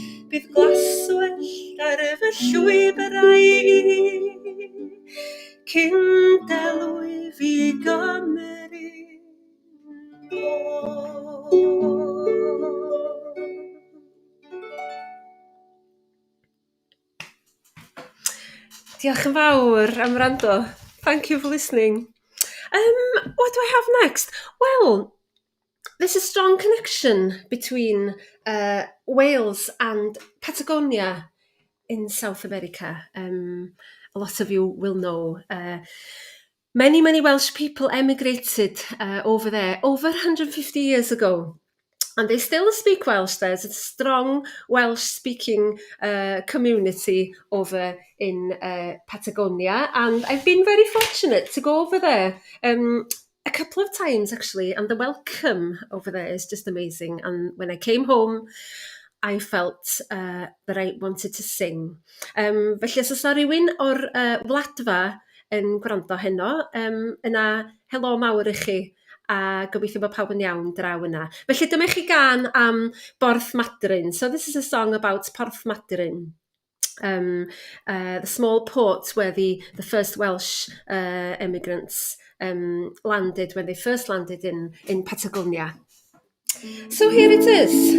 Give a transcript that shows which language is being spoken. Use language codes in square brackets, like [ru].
[cy] Bydd glaswellt ar fy llwybrau, cyn delwi fi Gymru nôl. Diolch yn fawr am wrando. [en] Thank you for listening. What do I have next? Well, there's a strong connection between Wales and Patagonia in South America. A lot of you will know. Many Welsh people emigrated over there over 150 years ago. And they still speak Welsh. There's a strong Welsh-speaking community over in Patagonia. And I've been very fortunate to go over there a couple of times, actually. And the welcome over there is just amazing. And when I came home, I felt that I wanted to sing. [cy] Felly, os oes rhywun o'r wladfa yn gwrando heno, yna helo mawr i chi. A gobeithio bod pawb yn iawn draw yna. Felly dyma chi gan am Borth Madryn. [en] So this is a song about Porth Madryn, the small port where the first Welsh immigrants landed when they first landed in Patagonia. So here it is.